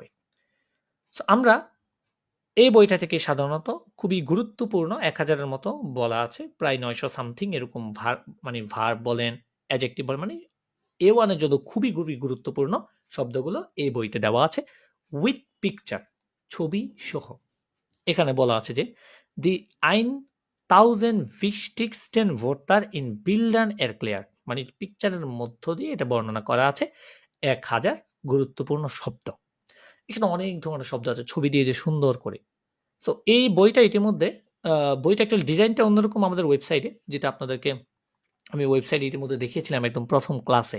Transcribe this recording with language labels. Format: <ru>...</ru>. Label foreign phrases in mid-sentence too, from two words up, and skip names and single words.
<bn>সো আমরা এই বইটা থেকে সাধারণত খুবই গুরুত্বপূর্ণ 1000-এর মতো বলা আছে, প্রায় 900 সামথিং এরকম মানে ভার্ব বলেন, অ্যাডজেক্টিভ বলেন, মানে A1 এর জন্য খুবই খুবই গুরুত্বপূর্ণ শব্দগুলো এই বইতে দেওয়া আছে</bn> <en>with picture,</en> <bn>ছবি সহ। এখানে বলা আছে যে দি 1000</bn> <de>wichtigsten Wörter in Bildern erklärt,</de> <bn>মানে পিকচারের মধ্য দিয়ে এটা বর্ণনা করা আছে 1000 গুরুত্বপূর্ণ শব্দ। এখানে অনেক ধরনের শব্দ আছে ছবি দিয়ে যে সুন্দর করে। সো এই বইটা ইতিমধ্যে বইটা একটা ডিজাইনটা অন্যরকম আমাদের ওয়েবসাইটে, যেটা আপনাদেরকে আমি ওয়েবসাইটে ইতিমধ্যে দেখিয়েছিলাম একদম প্রথম ক্লাসে।</bn>